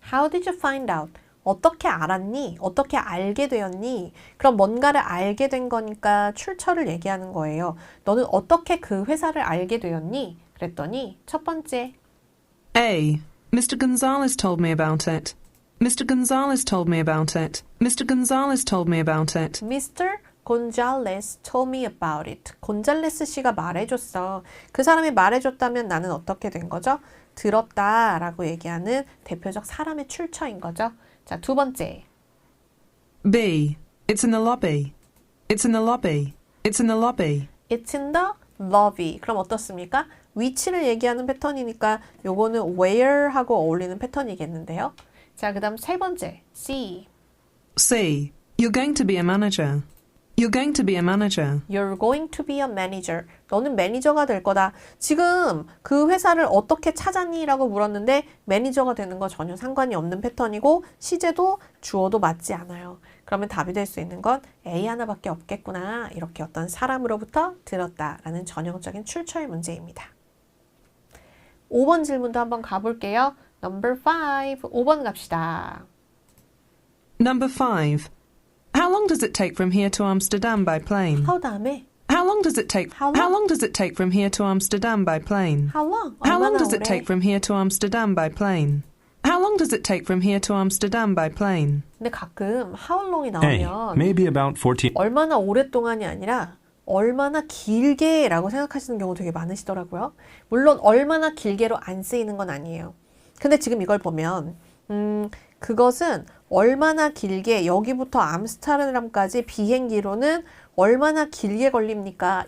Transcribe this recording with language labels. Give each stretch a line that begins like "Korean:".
English: How did you find out?
Korean: 어떻게 알았니? 어떻게 알게 되었니? 그럼 뭔가를 알게 된 거니까 출처를 얘기하는 거예요. 너는 어떻게 그 회사를 알게 되었니? 그랬더니 첫 번째
English: A. Mr. Gonzalez told me about it. Mr. Gonzalez told me about it. Mr. Gonzalez told me about it. Mr. Gonzalez told me about it.
Korean: 곤잘레스 씨가 말해줬어. 그 사람이 말해줬다면 나는 어떻게 된 거죠? 들었다라고 얘기하는 대표적 사람의 출처인 거죠. 자, 두 번째.
English: B. It's in the lobby. It's in the lobby. It's in the lobby. It's in the lobby.
Korean: 그럼 어떻습니까? 위치를 얘기하는 패턴이니까 요거는 where하고 어울리는 패턴이겠는데요. 자, 그 다음 세 번째. C.
English: C. You're going to be a manager. You're going to be a manager. You're going to be a manager.
Korean: 너는 매니저가 될 거다. 지금 그 회사를 어떻게 찾았니? 라고 물었는데 매니저가 되는 거 전혀 상관이 없는 패턴이고 시제도 주어도 맞지 않아요. 그러면 답이 될 수 있는 건 A 하나밖에 없겠구나. 이렇게 어떤 사람으로부터 들었다라는 전형적인 출처의 문제입니다. 5번 질문도 한번 가볼게요. Number 5. 5번 갑시다.
English: Number 5. How long does it take from here to Amsterdam by plane?
Korean: How 다음에
English: How long does it take? How long? How long does it take from here to Amsterdam by plane? How long? How long
Korean: 얼마나
English: does it
Korean: 오래?
English: take from here to Amsterdam by plane? How long does it take from here to Amsterdam by plane?
Korean: 근데 가끔 how long이
English: A.
Korean: 나오면
English: Maybe about 14.
Korean: 얼마나 오랫동안이 아니라 얼마나 길게 라고 생각하시는 경우 되게 많으시더라고요. 물론 얼마나 길게로 안 쓰이는 건 아니에요. 근데 지금 이걸 보면 그것은 얼마나 길게 여기부터 암스테르담까지 비행기로는 얼마나 길게 걸립니까?